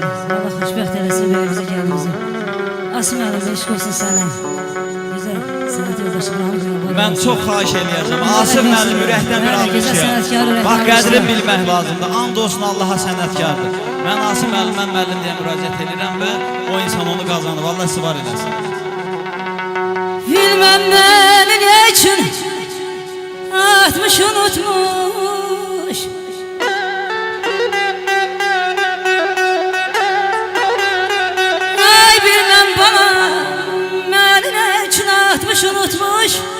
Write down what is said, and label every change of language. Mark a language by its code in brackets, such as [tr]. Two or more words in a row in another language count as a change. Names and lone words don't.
[az] Allah xoşbəxt eləsin böyümüzü, gəlimizi. Asım əlim, eşq olsun sənə. Güzel, sənət yoldaşı Rahmi Bey. Mən çox xahiş eləyəcəm. Asım mənim ürəkdən bir Gözəl sənətkar, almışam. ürəkdən Bax, qədrini almışam. bilmək lazımdır. And olsun Allaha sənətkardır. Mən Asım əlimdən müəllim deyə müraciət edirəm və o insan onu qazanıb. Allah sivar eləsin. [tr] Bilmem beni ne için atmış unutmuş. Ay bilmem bana beni ne için atmış unutmuş.